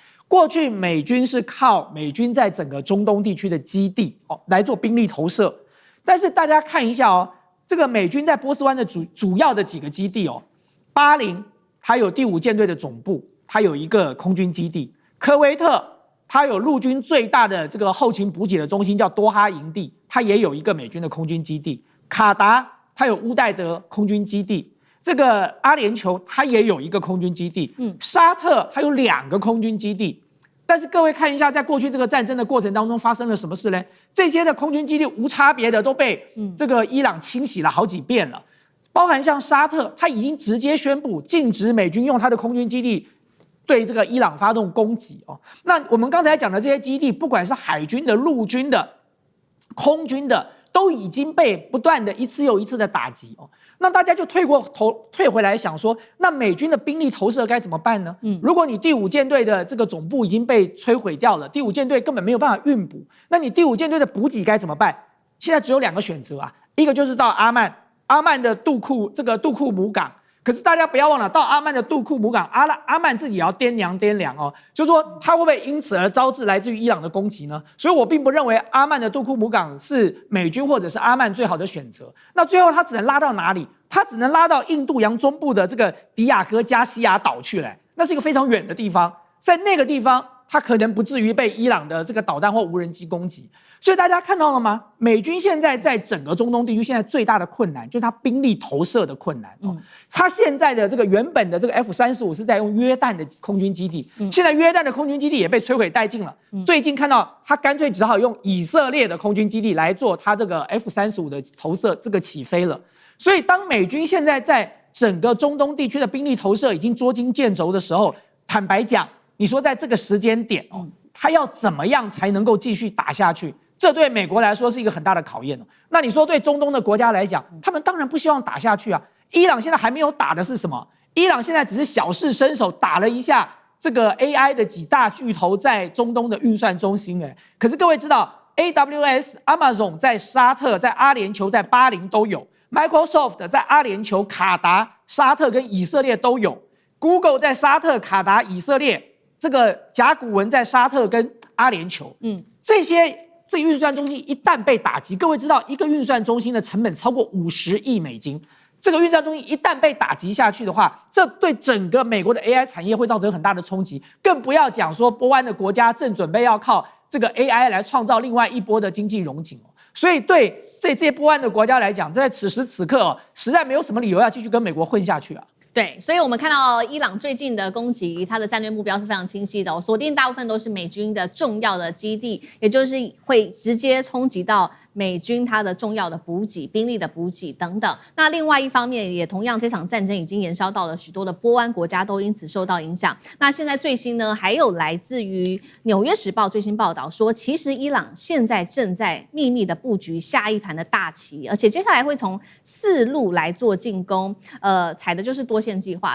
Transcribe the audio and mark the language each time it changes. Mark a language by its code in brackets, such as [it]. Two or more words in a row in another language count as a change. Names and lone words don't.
[zh] 過去美軍是靠美軍在整個中東地區的基地來做兵力投射，但是大家看一下哦，這個美軍在波斯灣的主要的幾個基地哦，巴林它有第5艦隊的總部，它有一個空軍基地；科威特它有陸軍最大的這個後勤補給的中心叫多哈營地，它也有一個美軍的空軍基地；卡達它有烏代德空軍基地。這個阿聯酋它也有一個空軍基地，沙特它有2個空軍基地，但是各位看一下，在過去這個戰爭的過程當中發生了什麼事呢？這些的空軍基地無差別的都被這個伊朗清洗了好幾遍了，包含像沙特，它已經直接宣布禁止美軍用它的空軍基地對這個伊朗發動攻擊哦。那我們剛才講的這些基地，不管是海軍的、陸軍的、空軍的，都已經被不斷的一次又一次的打擊哦。那大家就退回來想說，那美軍的兵力投射該怎麼辦呢？如果你第5艦隊的這個總部已經被摧毀掉了，第5艦隊根本沒有辦法運補，那你第5艦隊的補給該怎麼辦？現在只有2個選擇啊，一個就是到阿曼的杜庫姆港。可是大家不要忘了，到阿曼的杜庫姆港，阿曼自己也要掂量哦，就是說他會不會因此而招致來自於伊朗的攻擊呢？所以我並不認為阿曼的杜庫姆港是美軍或者是阿曼最好的選擇。那最後他只能拉到哪裡？他只能拉到印度洋中部的這個迪亞哥加西亞島去了，那是一個非常遠的地方，在那個地方他可能不至於被伊朗的這個導彈或無人機攻擊。所以大家看到了嗎？美軍現在在整個中東地區，現在最大的困難就是它兵力投射的困難。它現在的這個原本的這個 F-35是在用約旦的空軍基地，現在約旦的空軍基地也被摧毀殆盡了。最近看到它乾脆只好用以色列的空軍基地來做它這個 F-35 的投射，這個起飛了。所以當美軍現在在整個中東地區的兵力投射已經捉襟見肘的時候，坦白講，你說在這個時間點它要怎麼樣才能夠繼續打下去？這對美國來說是一個很大的考驗。那你說對中東的國家來講，他們當然不希望打下去啊。伊朗現在還沒有打的是什麼？伊朗現在只是小試身手，打了一下這個 AI 的幾大巨頭在中東的運算中心。可是各位知道 ，AWS、Amazon 在沙特、在阿聯酋、在巴林都有 ，Microsoft 在阿聯酋、卡達、沙特跟以色列都有，Google 在沙特、卡達、以色列，這個甲骨文在沙特跟阿聯酋，這些運算中心一旦被打擊，各位知道一個運算中心的成本超過50億美金，這個運算中心一旦被打擊下去的話，這對整個美國的 AI 產業會造成很大的衝擊，更不要講說波灣的國家正準備要靠這個 AI 來創造另外一波的經濟榮景。所以對這些波灣的國家來講，在此時此刻實在沒有什麼理由要繼續跟美國混下去啊。對，所以我們看到伊朗最近的攻擊，它的戰略目標是非常清晰的，鎖定大部分都是美軍的重要的基地，也就是會直接衝擊到美軍它的重要的補給、兵力的補給等等。那另外一方面，也同樣這場戰爭已經延燒到了許多的波灣國家，都因此受到影響。那現在最新呢，還有來自於《紐約時報》最新報道說，其實伊朗現在正在秘密的布局下一盤的大棋，而且接下來會從4路來做進攻。採的就是多線計劃。